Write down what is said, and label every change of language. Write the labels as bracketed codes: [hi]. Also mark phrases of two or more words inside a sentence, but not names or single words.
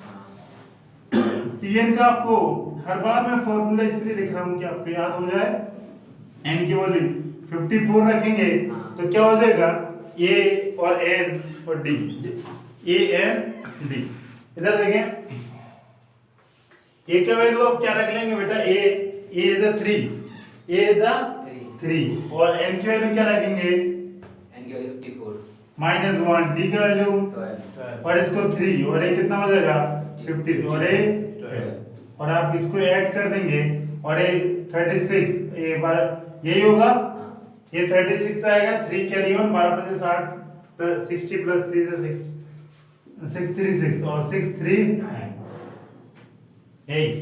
[hi] Tn का आपको हर बार मैं फॉर्मूला इसलिए लिख रहा हूं कि आपको याद हो जाए, n की वैल्यू 54 रखेंगे तो क्या हो जाएगा, a और n और d, a n d। इधर देखें, a का वैल्यू आप क्या रख लेंगे बेटा, [en] a is a 3, a is a 3 [hi] और n की वैल्यू क्या रखेंगे, n की वैल्यू 54 -1, d का वैल्यू 12 और इसको 3 और ये कितना हो जाएगा 50 और ये 12 और आप इसको ऐड कर देंगे और ये 36 ये 12 यही होगा, ये 36 आएगा, 3 [en] carry on, [hi] 12 5 60 प्लस 60 प्लस 3 से 636 और 6 3 8।